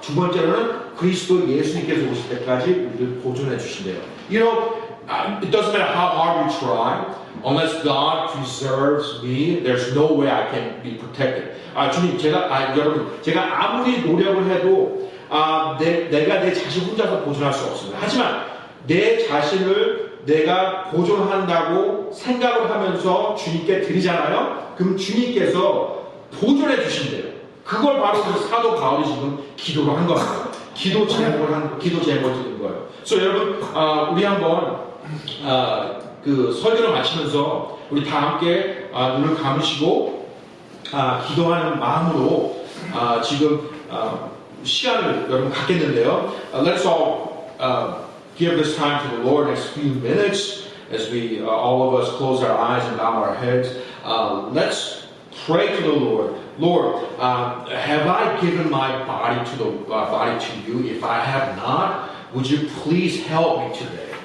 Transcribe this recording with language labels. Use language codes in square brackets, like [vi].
[ko] 두 번째로는 그리스도 예수님께서 오실 때까지 우리를 보존해 주신대요. [en] You know, it doesn't matter how hard you try, unless God preserves me, there's no way I can be protected. [ko] 주님, 여러분, 제가 아무리 노력을 해도 내가 내 자신 혼자서 보존할 수 없습니다. 하지만 내 자신을 내가 보존한다고 생각을 하면서 주님께 드리잖아요. 그럼 주님께서 보존해 주신대요. 그걸 바로 그 사도 바울이 지금 기도를 한 겁니다. 기도 제목을 드린 거예요. 그래서 여러분, 우리 한번 그 설교를 마치면서 우리 다 함께 눈을 감으시고 기도하는 마음으로 지금 시간을 여러분 갖겠는데요. [en] Let's all give this time to the Lord next few minutes as we all of us close our eyes and bow our heads. Let's pray to the Lord. Lord, have I given my body to you? If I have not, would you please help me today?